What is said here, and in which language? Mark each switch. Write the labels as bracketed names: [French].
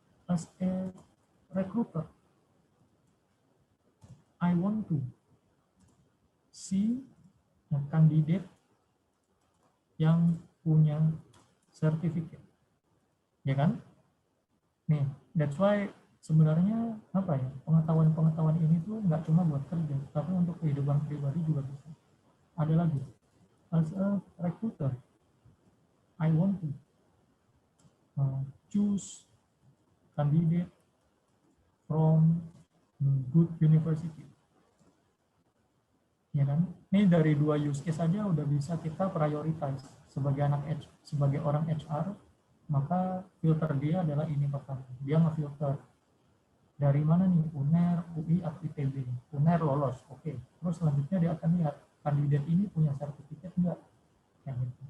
[English] As a recruiter, I want to see a candidate [Indonesian] yang punya sertifikat, ya kan? Nih, [English] that's why [Indonesian] sebenarnya apa ya, pengetahuan ini tuh nggak cuma buat kerja, tapi untuk kehidupan pribadi juga bisa. [English] Ada lagi, as a recruiter, I want to choose candidate from good university, [Indonesian] ya kan? Ini dari 2 use case saja udah bisa kita prioritize sebagai sebagai orang HR, maka filter dia adalah ini pertama. Dia nge-filter dari mana nih, UNER, UI, atau ITB. UNER lolos, oke. Terus selanjutnya dia akan lihat kandidat ini punya sertifikat enggak, kayak gitu.